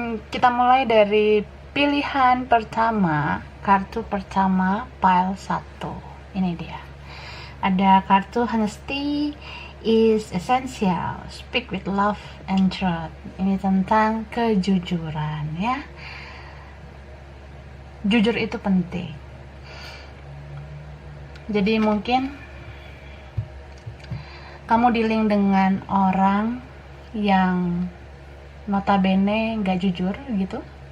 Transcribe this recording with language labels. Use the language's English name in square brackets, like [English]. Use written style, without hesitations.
[Indonesian] Kita mulai dari pilihan pertama, kartu pertama, pile 1. Ini dia. Ada kartu [English] honesty is essential, speak with love and truth. [Indonesian] Ini tentang kejujuran ya. Jujur itu penting. Jadi mungkin kamu dealing dengan orang yang notabene nggak jujur gitu.